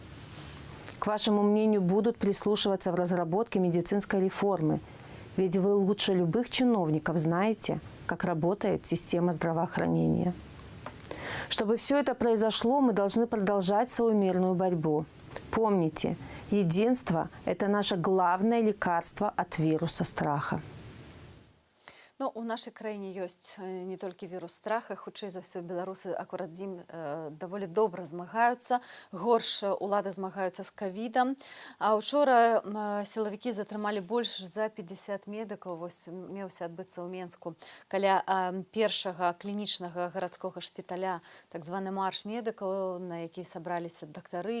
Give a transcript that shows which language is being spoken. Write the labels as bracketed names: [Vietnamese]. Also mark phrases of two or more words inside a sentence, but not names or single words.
[Russian] К вашему мнению будут прислушиваться в разработке медицинской реформы, ведь вы лучше любых чиновников знаете, как работает система здравоохранения. Чтобы все это произошло, мы должны продолжать свою мирную борьбу. Помните, единство – это наше главное лекарство от вируса страха. [Belarusian] Ну, у нашай краіне ёсць не толькі вірус страха, хутчэй за ўсё беларусы акурат з ім даволі добра змагаюцца. Горш улады змагаюцца з ковідам. А учора сілавікі затрымалі больш за 50 медыкаў. Вось меўся адбыцца ў Менску каля першага клінічнага гарадскога шпіталя, так званы марш медыкаў, на які сабраліся дактары.